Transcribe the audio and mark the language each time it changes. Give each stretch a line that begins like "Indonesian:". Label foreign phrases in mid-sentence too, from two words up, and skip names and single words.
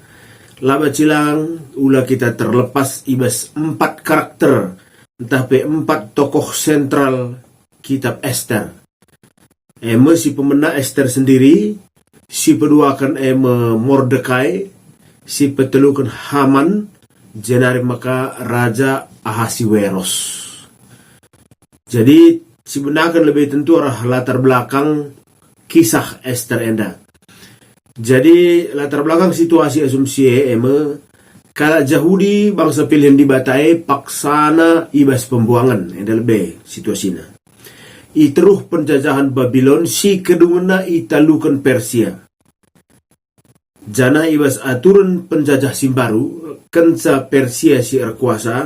Batak Karo: Laba cilang ula kita terlepas ibas 4 karakter. Entah pe 4 tokoh sentral kitab Ester. Si pemena Ester sendiri, si peduakan Mordekai, si petelukan Haman, jenari maka Raja Ahasiweros.
Indonesian: Jadi sebenarnya lebih tentu arah latar belakang kisah Ester enda. Jadi latar belakang situasi asumsi kala Jahudi bangsa pilihan
Batak Karo: dibatai paksana ibas
Indonesian: pembuangan enda lebih situasinya.
Batak Karo: Iteruh penjajahan Babylon si kedungena italukan Persia. Jana ibas
Indonesian: aturan penjajah
Batak Karo: simbaru kenca Persia si erkuasa.